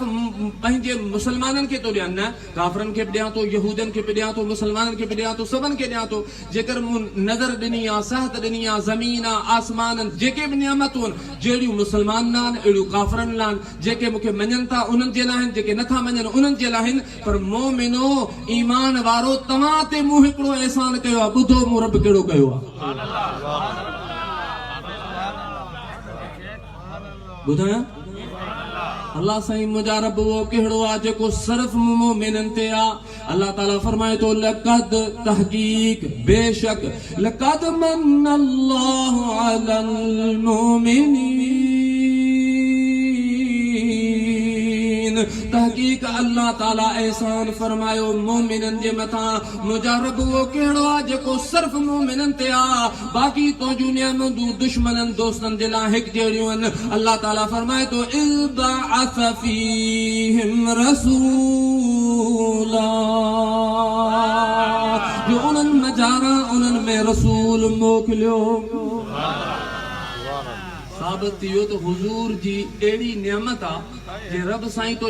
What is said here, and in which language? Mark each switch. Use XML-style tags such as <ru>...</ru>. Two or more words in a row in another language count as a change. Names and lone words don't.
<sd>पंहिंजे मुसलमाननि खे थो ॾियां न काफ़रनि खे बि ॾियां थो यहूदनि खे बि ॾियां थो मुसलमाननि खे बि ॾियां थो सभिनि खे ॾियां थो जेकर नज़र ॾिनी आहे सिहत ॾिनी आहे ज़मीन आहे आसमान जेके बि नियामतूं आहिनि जहिड़ियूं मुसलमाननि लाइ आहिनि अहिड़ियूं काफ़रनि लाइ आहिनि जेके मूंखे मञनि था उन्हनि जे लाइ आहिनि जेके नथा मञनि उन्हनि जे लाइ आहिनि पर मोमिनो ईमान वारो तव्हां ते मूं हिकिड़ो एहसान कयो आहे ॿुधो मूं रब कहिड़ो कयो आहे ॿुधायां अल्लाह साईं मुंहिंजा रब वो कहिड़ो आहे जेको सिर्फ़ मोमिननि ते आहे अल्लाह ताला फरमाए थो लक़द तहकीक बेशक</sd> <ar>لقد من الله على</ar> <sd>मुमिनीन तहकीक अल्लाह ताला एहसान फरमायो मोमिनन जे मथा मुंहिंजा रब वो कहिड़ो आहे जेको सिर्फ़ मोमिननि ते आहे बाक़ी तो जूं नियामतूं दुश्मननि दोस्तनि जे लाइ हिकु जहिड़ियूं आहिनि अल्लाह ताला फरमाए थो</sd> <ar>إذ بعث فيهم</ar> <sd>रसूला जो उन्हनि मजारा उन्हनि में रसूल मोकिलियो साबित थियो तो हुजूर जी एड़ी नियामत आ जे रब साईं तो</sd>